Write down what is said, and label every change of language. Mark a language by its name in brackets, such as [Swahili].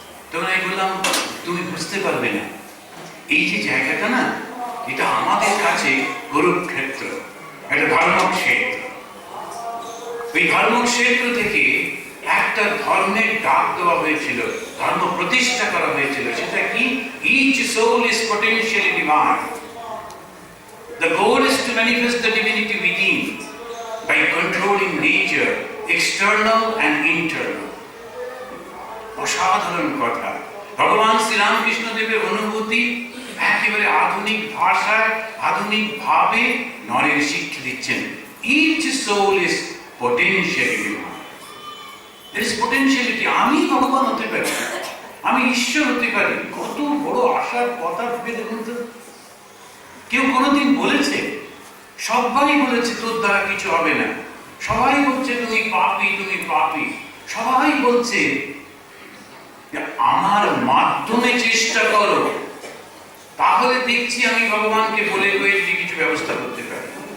[Bangla] তখন আমি বললাম, তুমি বুঝতে পারবে না, এই যে জায়গাটা না, এটা আমাদের কাছে কুরুক্ষেত্র, একটা ধর্মক্ষেত্র। ওই ধর্মক্ষেত্র থেকে একটা ধর্মের ডাক দেওয়া হয়েছিল, ধর্ম প্রতিষ্ঠা করা হয়েছিল। সেটা কি? [English] Each soul is potentially divine. The goal is to manifest the divinity within by controlling nature, external and internal. [Bangla] অসাধারণ কথা। ভগবান শ্রীরামকৃষ্ণ দেবের অনুভূতি একেবারে আধুনিক ভাষায়, আধুনিক ভাবে নরের শিক্ষা দিচ্ছেন। [English] Each soul is potentially divine. There is potentiality. [Bangla] আমি ভগবান হতে পারি, আমি ঈশ্বর হতে পারি। কত বড় আশার কথা ভেবে দেখুন তো। কেউ কোনোদিন বলেছে? সবাই বলেছে তোর দ্বারা কিছু হবে না, সবাই বলছে তুমি পাপী, তুমি পাপী, সবাই বলছে আমার মাধ্যমে চেষ্টা করো, তাহলে দেখছি আমি ভগবানকে বলে কয়ে যদি কিছু ব্যবস্থা করতে পারি।